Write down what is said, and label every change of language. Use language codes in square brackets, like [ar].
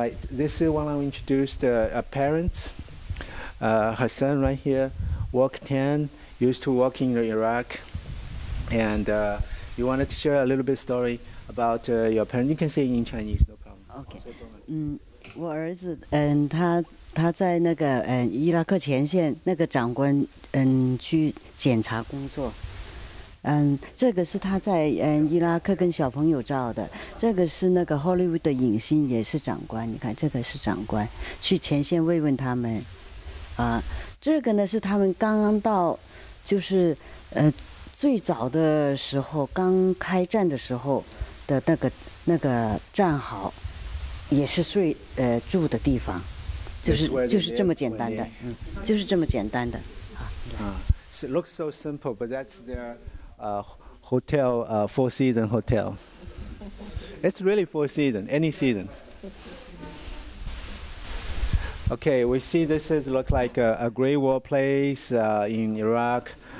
[en] This is when I introduced parents. Her son right here, work 10, used to work in Iraq, and you wanted to share a little bit story about your parents. You can say in Chinese, no problem. OK， [zh] 我儿子，他在那个伊拉克前线那个长官去检查工作，这个是他在伊拉克跟小朋友照的，这个是那个 Hollywood 的影星也是长官，你看这个是长官去前线慰问他们，这个呢是他们刚刚到，就是最早的时候刚开战的时候的那个战壕，也是住的地方。就是这么简单的，就是这么简单的。 [en] So it looks so simple, but that's their hotel, four-season hotel. It's really four seasons, any seasons. Okay, we see this is look like a Great War place in Iraq.